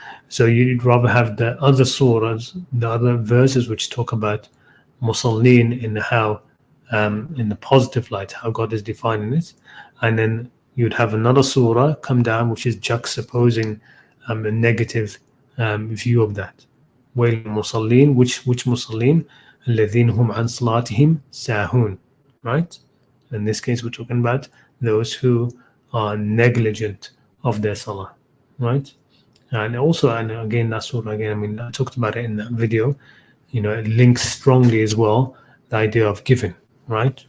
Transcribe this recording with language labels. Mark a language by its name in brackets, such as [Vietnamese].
[English] So you'd rather have the other surahs, the other verses which talk about musallin in how in the positive light, how God is defining it, and then you'd have another surah come down which is juxtaposing a negative view of that. Wail musallin, which musallin? [Arabic] الذين هم عن صلاتهم ساهون, right? [English] In this case, we're talking about those who are negligent of their salah, right? And also, and again, that surah again, I talked about it in that video. It links strongly as well the idea of giving, right?